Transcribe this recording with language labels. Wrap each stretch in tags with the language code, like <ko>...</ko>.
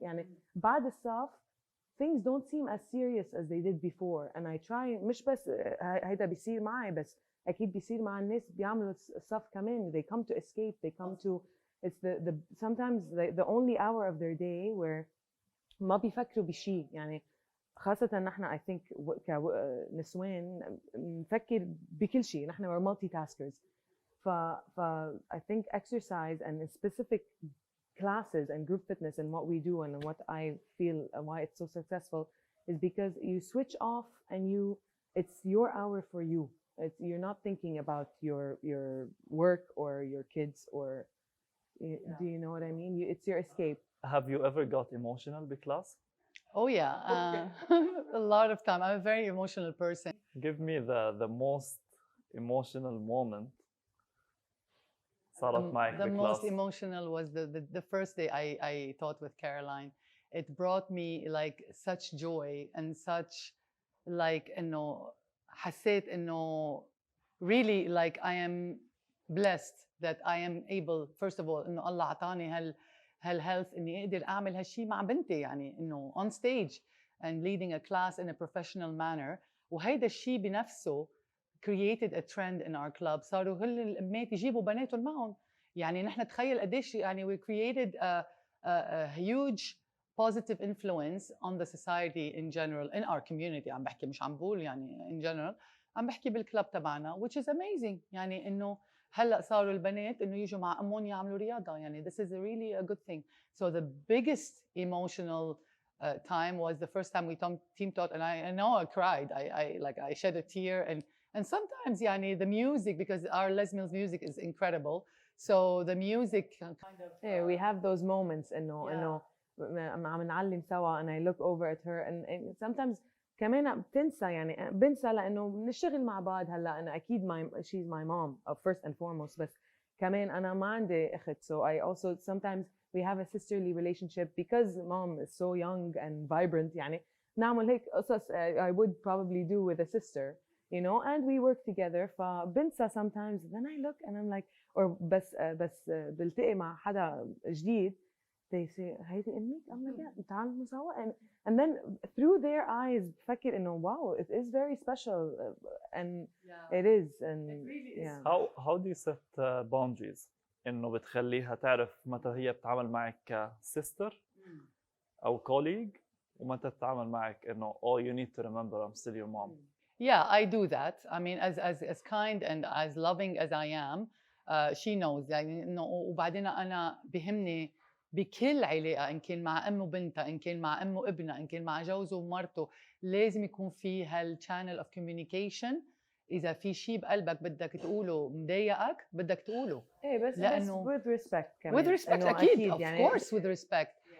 <ar>يعني بعد الصف</ar> <en>things don't seem as serious as they did before, and I try</en> <ar>مش بس هيدا بيصير معي، بس أكيد بيصير مع الناس بيعملوا الصف كمان.</ar> <en>They come to escape, they come to it's the sometimes the only hour of their day where</en> <ar>ما بيفكروا بشيء. يعني خاصة نحن</ar> <en>I think</en> <ar>كنسوان نفكر بكل شيء، نحن</ar> <en>we're multitaskers. ف I think exercise and specific classes and group fitness and what we do and what I feel why it's so successful is because you switch off and it's your hour for you. You're not thinking about your work or your kids or do you know what I mean? It's your escape. Have you ever got emotional بclass? Oh yeah, a lot of time. I'm a very emotional person. Give me the most emotional moment</en> <ar>صارت معك</ar> <en>The بclass. most emotional was the first day I taught with Caroline. It brought me like such joy and such like</en> <ar>إنه حسيت إنه</ar> <en>really like I am blessed that I am able first of all</en> <ar>إنه الله عطاني هالhealth إني أقدر أعمل هالشيء مع بنتي، يعني إنه</ar> <en>on stage and leading a class in a professional manner.</en> <ar>وهيدا الشيء بنفسه</ar> <en>created a trend in our club.</en> <ar>صاروا كل الأمات يجيبوا بناتهم معهم. يعني نحن تخيل قديش يعني</ar> <en>we created a huge positive influence on the society in general in our community.</en> <ar>عم بحكي مش عم بقول يعني</ar> <en>in general،</en> <ar>عم بحكي بالكلاب تبعنا</ar> <en>which is amazing.</en> <ar>يعني إنه هلأ صاروا البنات إنه يجوا مع أمهم يعملوا رياضة.</ar> <en>يعني this is really a good thing. So the biggest emotional time was the first time we team taught, and I know I cried. I shed a tear, and sometimes يعني the music, because our Les Mills music is incredible, so the music kind of yeah, we have those moments</en> <ar>إنه عم نعلم سوا</ar> <en>and I look over at her and sometimes</en> <ar>كمان بتنسى. يعني بنسى لأنه بنشتغل مع بعض. هلا أنا أكيد</ar> <en>she's my mom first and foremost،</en> <ar>بس كمان أنا ما عندي أخت.</ar> <en>So I also sometimes we have a sisterly relationship because mom is so young and vibrant.</en> <ar>يعني نعمل هيك قصص</ar> <en>I would probably do with a sister, you know, and we work together. فبنسى sometimes, then I look and I'm like or</en> <ar>بس بلتقي مع حدا جديد</ar> <en>they say</en> <ar>هيدي أمك تعالوا سوا</ar> <en>and then through their eyes</en> <ar>بفكر إنه</ar> <en>wow it is very special and it is and it really is. How do you set boundaries</en> <ar>إنه بتخليها تعرف متى هي بتتعامل معك كسيستر أو</ar> <en>colleague</en> <ar>ومتى تتعامل معك إنه</ar> <en>oh you need to remember I'm still your mom. Yeah, I do that. I mean, as kind and as loving as I am, she knows.</en> <ar>يعني إنه وبعدين أنا بهمني بكل علاقة، إن كان مع أم وبنتها، إن كان مع أم وابنها، إن كان مع جوزه ومرته، لازم يكون في هال</ar> <en>channel of communication.</en> <ar>إذا في شيء بقلبك بدك تقوله مضايقك بدك تقوله. إيه بس لأنه</ar> <en>with respect كمان. with respect أكيد of course with respect.</en>